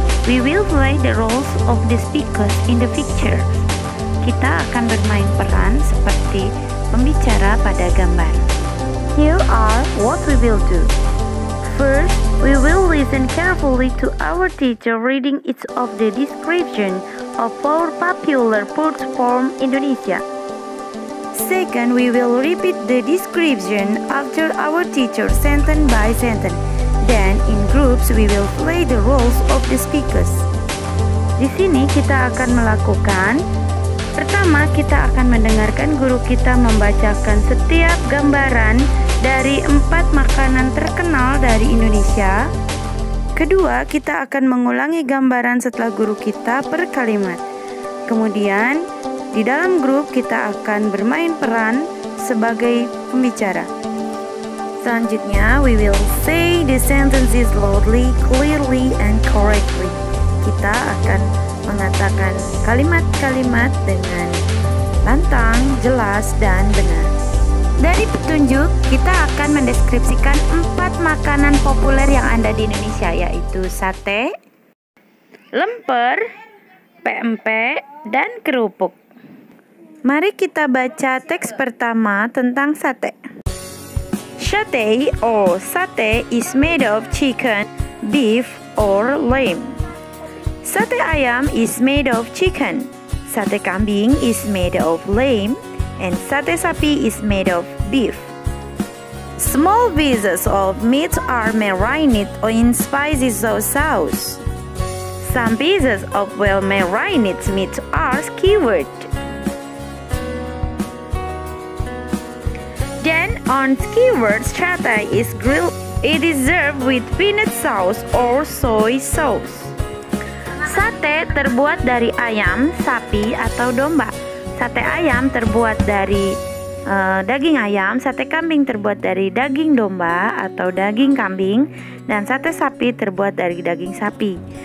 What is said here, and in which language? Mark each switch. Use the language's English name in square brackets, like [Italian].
[English] We will play the roles of the speakers in the picture. [Indonesian] Kita akan bermain peran seperti pembicara pada gambar. [English] Here are what we will do. First, we will listen carefully to our teacher reading each of the description of our popular food from Indonesia. Second, we will repeat the description after our teacher sentence by sentence. Then, in groups, we will play the roles of the speakers. [Indonesian] Di sini kita akan melakukan, pertama kita akan mendengarkan guru kita membacakan setiap gambaran dari 4 makanan terkenal dari Indonesia. Kedua, kita akan mengulangi gambaran setelah guru kita per kalimat. Kemudian, di dalam grup kita akan bermain peran sebagai pembicara. Selanjutnya, [English] we will say the sentences loudly, clearly, and correctly. [Indonesian] Kita akan mengatakan kalimat-kalimat dengan lantang, jelas, dan benar. Dari petunjuk, kita akan mendeskripsikan 4 makanan populer yang ada di Indonesia, yaitu sate, lemper, pempek, dan kerupuk. Mari kita baca teks pertama tentang sate. [English] Sate is made of chicken, beef, or lamb. Sate ayam is made of chicken. Sate kambing is made of lamb. And sate sapi is made of beef. Small pieces of meat are marinated in spicy sauce. Some pieces of well-marinated meat are skewered. Then on skewered sate is grilled. It is served with peanut sauce or soy sauce. [Indonesian] Sate terbuat dari ayam, sapi, atau domba. Sate ayam terbuat dari daging ayam, sate kambing terbuat dari daging domba atau daging kambing, dan sate sapi terbuat dari daging sapi.